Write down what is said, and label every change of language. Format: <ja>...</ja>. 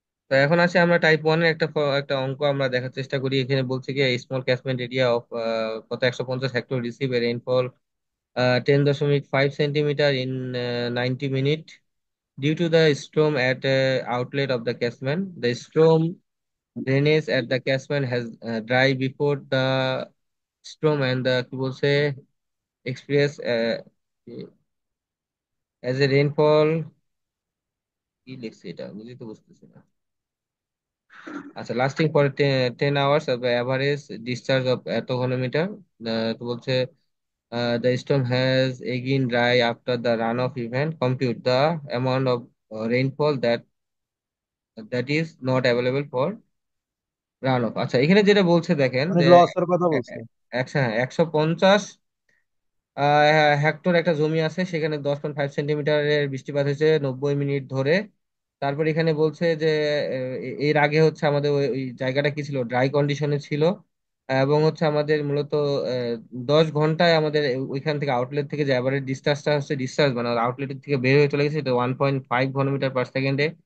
<bn>তো এখন আসি আমরা টাইপ ওয়ানের একটা অঙ্ক আমরা দেখার চেষ্টা করি। এখানে বলছে কি</bn> <en>Small catchment area of কত 150 hectare receive a rainfall 10.5 centimetre in 90 minute due to the storm at outlet of the catchment. The storm drainage at the catchment has dry before the storm and the</en> <bn>কি বলছে</bn> <en>experience as a rainfall।</en> <bn>কি লিখছে এটা বুঝতে তো বুঝতেছি না।</bn> <en>আচ্ছা, lasting for 10 hours of average discharge of</en> <bn>এত ঘনমিটার। তো বলছে</bn> <en>the storm has again dry after the runoff event, compute the amount of rainfall that is not available for runoff।</en> <bn>আচ্ছা, এখানে যেটা বলছে দেখেন মানে যে লসের কথা বলছে। 150 হেক্টর একটা জমি আছে, সেখানে 10.5 সেন্টিমিটারের বৃষ্টিপাত হয়েছে 90 মিনিট ধরে। তারপর এখানে বলছে যে এর আগে হচ্ছে আমাদের ওই ওই জায়গাটা কি ছিল, ড্রাই কন্ডিশনে ছিল। এবং হচ্ছে আমাদের মূলত 10 ঘন্টায় আমাদের ওইখান থেকে আউটলেট থেকে যে অ্যাভারেজ ডিসচার্জটা হচ্ছে, ডিসচার্জ মানে আউটলেট থেকে বের হয়ে চলে গেছে, এটা 1.5 ঘনমিটার পার সেকেন্ডে।</bn>